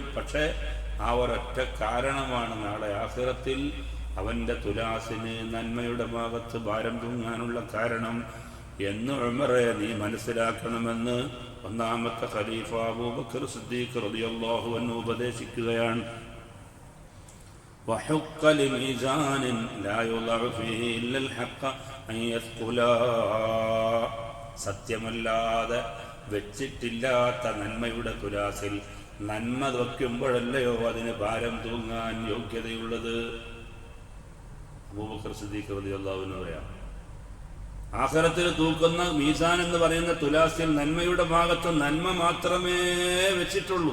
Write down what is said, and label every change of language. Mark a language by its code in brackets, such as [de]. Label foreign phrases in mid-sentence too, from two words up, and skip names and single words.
[ml] പക്ഷേ ആ ഒരൊറ്റ കാരണമാണ് നാളെ ആഖിറത്തിൽ അവന്റെ തുലാസിന് നന്മയുടെ ഭാഗത്ത് ഭാരം തൂങ്ങാനുള്ള കാരണം എന്ന് ഉമറെ നീ മനസ്സിലാക്കണമെന്ന് ഒന്നാമത്തെ ഖലീഫ അബൂബക്കർ സിദ്ദീഖ് [ar] رضي الله عنه [ml] ഉപദേശിക്കുകയാണ്. [ar] وحق لميزان لا يضع فيه إلا الحق أن يثقلا, [ml] സത്യമല്ലാതെ വെച്ചിട്ടില്ലാത്ത നന്മയുടെ തുലാസിൽ നന്മ വയ്ക്കുമ്പോഴല്ലയോ അതിന് ഭാരം തൂങ്ങാൻ യോഗ്യതയുള്ളത്. അബൂബക്കർ സിദ്ദീഖ് [ar] رضي الله عنه [ml] പറയാം, ആഖിറത്തിൽ തൂക്കുന്ന മീസാൻ എന്ന് പറയുന്ന തുലാസിൽ നന്മയുടെ ഭാഗത്ത് നന്മ മാത്രമേ വെച്ചിട്ടുള്ളൂ.